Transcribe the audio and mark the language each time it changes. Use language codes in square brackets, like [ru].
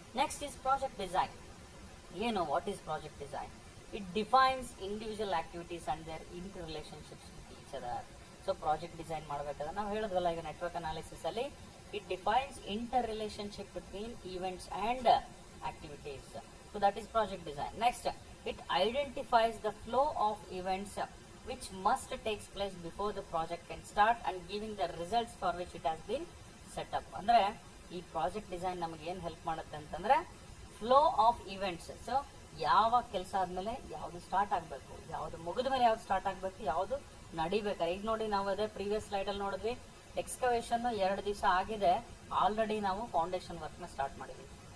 [en] Next is project design. ಏನು, what is project design? It defines individual activities and there inter relationships with each other. [kn] So project design ಮಾಡಬೇಕಾದ್ರೆ ನಾವು ಹೇಳೋದಲ್ಲ ಈಗ network analysis ಅಲ್ಲಿ, [en] It defines interrelationship between events and activities. So that is project design. Next, it identifies the flow of events which must takes place before the project can start and giving the results for which it has been set up. [kn] ಅಂದ್ರೆ ಈ project design ನಮಗೆ ಏನ್ help ಮಾಡುತ್ತೆ ಅಂತಂದ್ರೆ flow of events. So ಯಾವ ಕೆಲಸ ಆದ್ಮೇಲೆ ಯಾವ್ದು ಸ್ಟಾರ್ಟ್ ಆಗ್ಬೇಕು, ಯಾವ್ದು ಮುಗಿದ ಮೇಲೆ ಯಾವ್ದು ಸ್ಟಾರ್ಟ್ ಆಗ್ಬೇಕು, ಯಾವ್ದು ನಡಿಬೇಕಾರೆ. ಈಗ ನೋಡಿ, ನಾವು ಅದೇ ಪ್ರೀವಿಯಸ್ ಸ್ಲೈಡ್ ಅಲ್ಲಿ ನೋಡಿದ್ವಿ, ಎಕ್ಸ್ಕವೇಷನ್ 2 ದಿವಸ ಆಗಿದೆ, ಆಲ್ರೆಡಿ ನಾವು ಫೌಂಡೇಶನ್ ವರ್ಕ್ ನ ಸ್ಟಾರ್ಟ್ ಮಾಡಿದ್ವಿ.